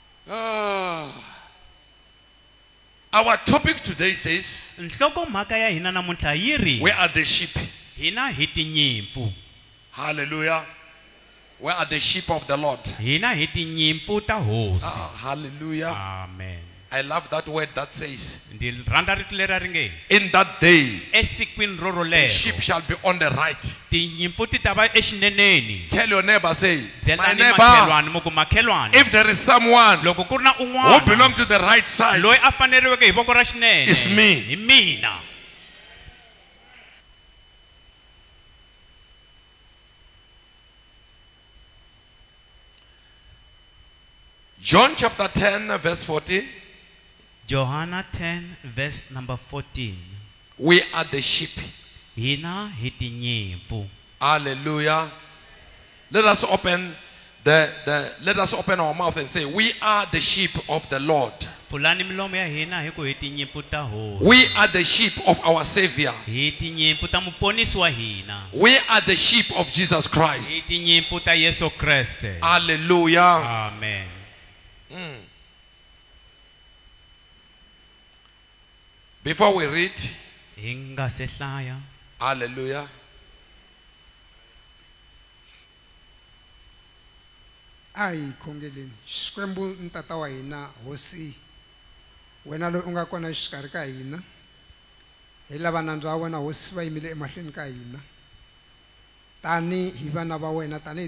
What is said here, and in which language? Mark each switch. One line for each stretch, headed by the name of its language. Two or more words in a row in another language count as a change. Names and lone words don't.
English: Our topic today says,
Tsonga: nhlokomhaka ya hina namuntlha yi ri
English: where are the sheep?
Tsonga: hina hi tinyimpfu.
English: Hallelujah. Where are the sheep of the Lord?
Tsonga: Hina hi tinyimpfu ta hosi.
English: Hallelujah. Amen. I love that word that says,
Tsonga: Ndzi rhandza rito leri ri nge
English: in that day,
Tsonga: esikwini
English: the
Tsonga: rorolero
English: sheep shall be on the right.
Tsonga: tinyimpfu ti ta va exineneni.
English: Tell your neighbor, say, my
Tsonga: byelani
English: neighbor,
Tsonga: makhelwani muku makhelwani
English: if there is someone
Tsonga: loko ku ri na
English: who
Tsonga: un'wana
English: belongs to the right side,
Tsonga: loyi a faneriweke hi voko ra xinene
English: It's me.
Tsonga: hi mina.
English: John chapter 10, verse 14.
Tsonga: Johana 10
English: verse number
Tsonga: 14.
English: We are the sheep.
Tsonga: Hina hi tinyimpfu.
English: Hallelujah. Let us open let us open our mouth and say, we are the sheep of the Lord.
Tsonga: Pfulani milomo ya hina hi ku hi tinyimpfu ta hosi.
English: We are the sheep of our Savior.
Tsonga: Hi tinyimpfu ta muponisi wa hina.
English: We are the sheep of Jesus Christ.
Tsonga: Hi tinyimpfu ta Yesu Kreste.
English: Hallelujah. Amen. Before we read,
Tsonga: Hi nga se hlaya.
English: hallelujah.
Tsonga: Ai khongeleni Xikwembu ntata wa hina hosi wena loyi u nga kona xikarhi ka hina hi lava nandzu wa wena hosi va yimile emahlweni ka hina tani hi vana va wena tani hi